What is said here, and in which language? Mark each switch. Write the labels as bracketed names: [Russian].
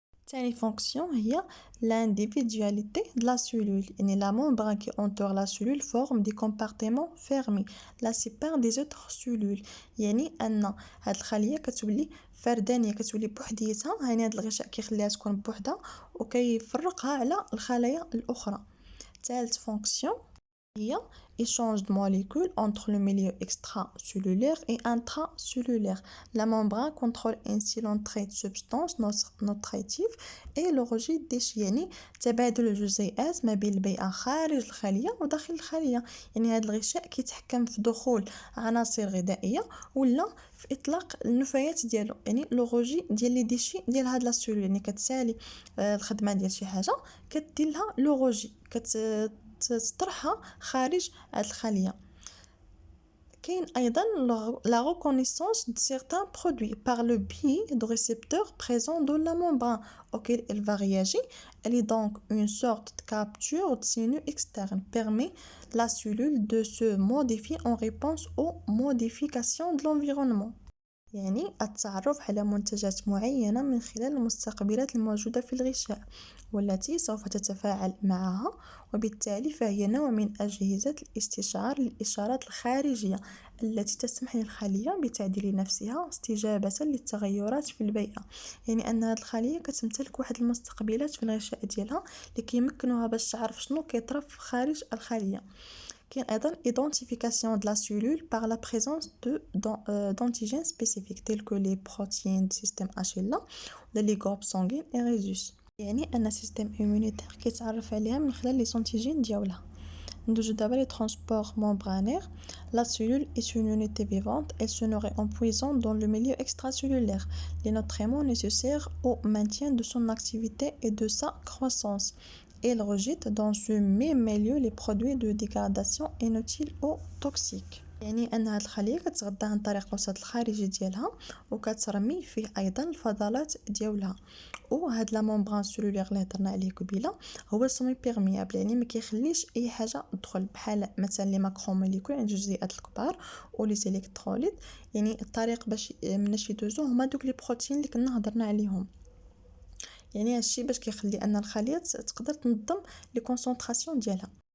[Arabic] ثاني فونكسيون هي [French] l'individualité de la cellule، [Arabic] يعني [French] la membrane qui entoure la cellule forme des compartiments fermés la sépare des autres cellules، [Arabic] يعني ان هاد الخليه كتولي فردانيه، كتولي بوحديتها، يعني هاد الغشاء كيخليها تكون بوحدها وكيفرقها على الخلايا الاخرى. ثالث فونكسيون هي [French] échange de molécules entre le milieu extracellulaire et intracellulaire. La membrane contrôle ainsi l'entrée de substances nutritives et le rejet des déchets، [Arabic] يعني تبادل الجزيئات ما بين البيئة خارج الخلية وداخل الخلية، يعني هذا الغشاء كيتحكم في دخول عناصر غذائية ولا في إطلاق النفايات ديالو، يعني لو روجي ديال لي ديشي ديال هاد لا سيلول، يعني كتسالي الخدمة ديال شي حاجة كدير لها لو روجي، تطرحها خارج هاد الخلية. كاين ايضا [French] la reconnaissance de certains produits par le biais de récepteurs présents dans la membrane auquel elle va réagir. Elle est donc une sorte de capture de signaux externes, permet la cellule de se modifier en réponse aux modifications de l'environnement، [Arabic] يعني التعرف على منتجات معينة من خلال المستقبلات الموجودة في الغشاء والتي سوف تتفاعل معها، وبالتالي فهي نوع من أجهزة الاستشعار للإشارات الخارجية التي تسمح للخلية بتعديل نفسها استجابة للتغيرات في البيئة، يعني أن هذه الخلية كتمتلك واحد المستقبلات في الغشاء ديالها اللي كيمكنوها باش تعرف شنو كيطرا خارج الخلية. كاين ايضا [French] identification de la cellule par la présence d'antigènes spécifiques tels que les protéines du système HLA ولا les groupes sanguins et rhésus، [Arabic] يعني ان السيستم [French] immunitaire [Arabic] كيتعرف عليها من خلال لي سانتيجين ديالها. ندوزو دابا لي ترانسبور membranaire. [French] La cellule est une unité vivante, elle se nourrit en puisant dans le milieu extracellulaire les nutriments nécessaires au maintien de son activité et de sa croissance. Elle rejette dans ce même milieu les produits de dégradation inutiles ou toxiques، [Arabic] يعني ان هاد الخليه كتغذى عن طريق الوسط الخارجي ديالها وكترمي فيه ايضا الفضلات ديالها. وهاد لا ممبران سيلولير اللي هضرنا عليه قبيله هو سمي بيرميابل، يعني ما كيخليش اي حاجه تدخل، بحال مثلا لي ماكروموليكول عند الجزيئات الكبار ولي الكتروليت، يعني الطريق باش مناش يدوزو هما دوك لي بروتين اللي كنا هضرنا عليهم، يعني هادشي باش كيخلي ان الخليه تقدر تنظم لي كونسونطراسيون ديالها.